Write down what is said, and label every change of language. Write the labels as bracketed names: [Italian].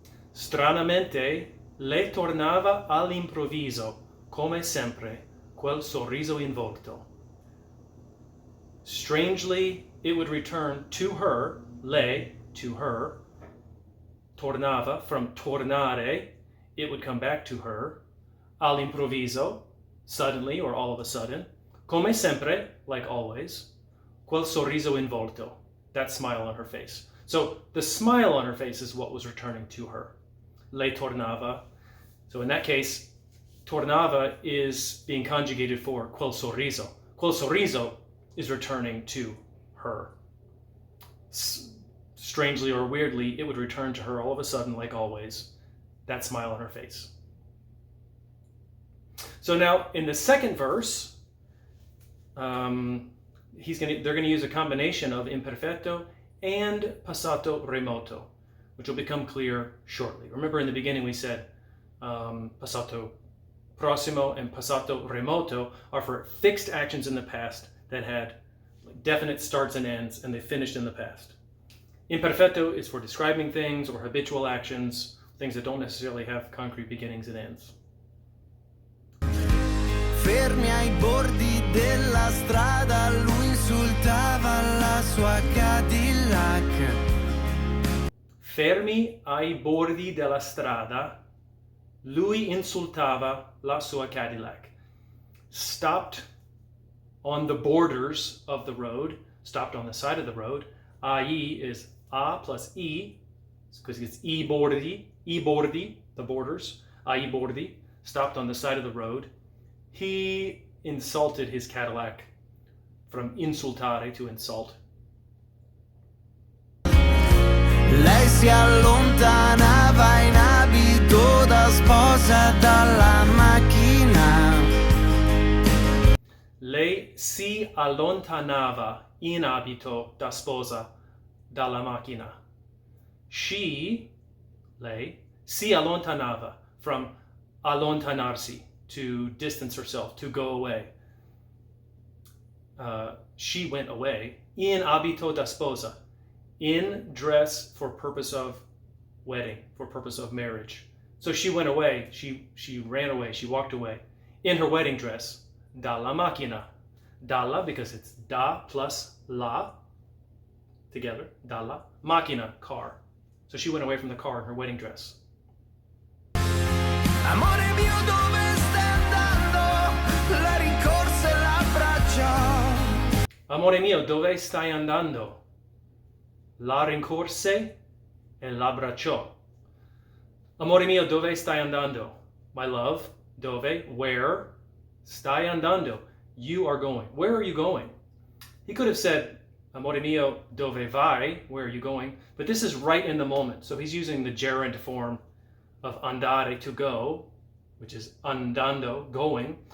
[Italian] Stranamente le tornava all'improvviso, come sempre, quel sorriso in volto. [English] Strangely, it would return to her, lei, to her. Tornava, from tornare, it would come back to her. [Italian] All'improvviso, [English] suddenly or all of a sudden. [Italian] Come sempre, [English] like always. [Italian] Quel sorriso in volto, [English] that smile on her face. So the smile on her face is what was returning to her. [Italian] Le tornava. [English] So in that case, tornava is being conjugated for quel sorriso. [Italian] Quel sorriso [English] is returning to her. Strangely or weirdly, it would return to her all of a sudden, like always, that smile on her face. So now in the second verse, they're going to use a combination of imperfetto and passato remoto, which will become clear shortly. Remember in the beginning we said passato prossimo and passato remoto are for fixed actions in the past that had definite starts and ends, and they finished in the past. Imperfetto is for describing things or habitual actions, things that don't necessarily have concrete beginnings and ends. [Italian] Fermi ai bordi della strada, lui insultava la sua Cadillac. Fermi ai bordi della strada, lui insultava la sua Cadillac. [English] Stopped on the borders of the road, stopped on the side of the road. Ai is a plus e, because it's [Italian] i bordi, [English] the borders, [Italian] ai bordi, [English] stopped on the side of the road. He insulted his Cadillac, from insultare, to insult. [Italian] Lei si allontanava in abito da sposa dalla macchina. Lei si allontanava in abito da sposa dalla macchina. [English] She, lei, [Italian] si allontanava, [English] from allontanarsi, to distance herself, to go away. She went away in [Italian] abito da sposa, [English] in dress for purpose of wedding, for purpose of marriage. So she went away, she ran away, she walked away in her wedding dress, [Italian] dalla macchina. [English] Dalla, because it's da plus la, together, dalla, macchina, car. So she went away from the car in her wedding dress. [Italian] Amore mio, dove stai andando? La rincorse e l'abbracciò. Amore mio, dove stai andando? La rincorse e l'abbracciò. Amore mio, dove stai andando? [English] My love, dove, where, [Italian] stai andando, [English] you are going. Where are you going? He could have said, [Italian] Amore mio, dove vai? [English] Where are you going? But this is right in the moment. So he's using the gerund form of andare, to go, which is andando, going.